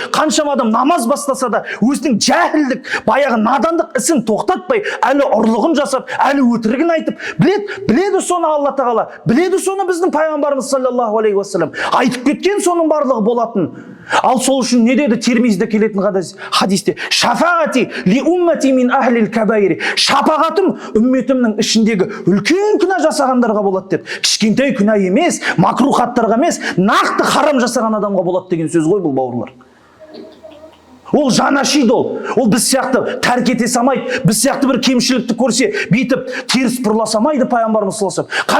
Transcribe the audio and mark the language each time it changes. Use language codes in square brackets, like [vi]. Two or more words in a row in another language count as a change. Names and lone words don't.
[kk] Қаншама адам намаз бастаса да өзінің жәһілдік, баяғы надандық ісін тоқтатпай, әлі ұрлығын жасап, әлі өтірігін айтып, біледі соны Алла тағала, біледі соны біздің пайғамбарымыз [ar] صلى الله عليه وسلم [kk] айтып кеткен соның барлығы болатын. Ал сол үшін не деді Тирмизиде келетін хадисте? [ar] شفاعتي لأمتي من أهل الكبائر. [kk] Шапағатым үмметімнің ішіндегі үлкен күнә жасағандарға болады деді. Кішкентай күнә емес, макрухаттарға емес, нақты харам жасаған адамға болады деген сөз ғой бұл, бауырлар. Ол жанашид ол біз сияқты тәрк ете самайды, біз сияқты бір кемшілікті көрсе, бейтіп теріс бұрыла самайды пайғамбарымыз [ar] صلى الله عليه وسلم.